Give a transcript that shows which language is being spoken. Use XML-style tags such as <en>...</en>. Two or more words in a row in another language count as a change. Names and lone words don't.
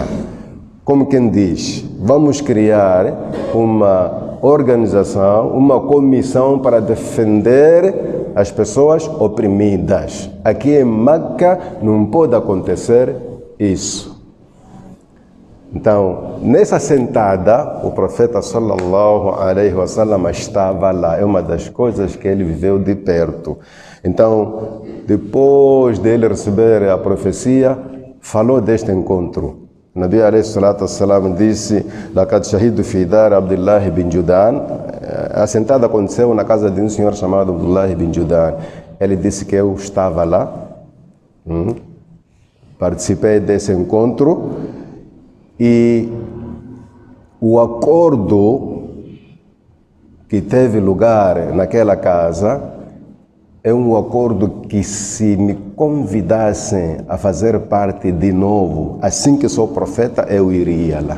<pt>Como quem diz, vamos criar uma organização, uma comissão para defender as pessoas oprimidas. Aqui em Meca não pode acontecer isso. Então, nessa sentada, o profeta</pt> <ar>صلى الله عليه وسلم</ar> <pt>estava lá. É uma das coisas que ele viveu de perto. Então, depois dele receber a profecia, falou deste encontro.</pt> <ar>O النبي عليه الصلاة والسلام disse, "لقد شهدت في دار عبد الله بن جدعان."</ar> <pt>A sentada aconteceu na casa de um senhor chamado Abdullah bin Judan. Ele disse que eu estava lá, participei desse encontro. E o acordo que teve lugar naquela casa é um acordo que, se me convidassem a fazer parte de novo, assim que sou profeta, eu iria lá.</pt>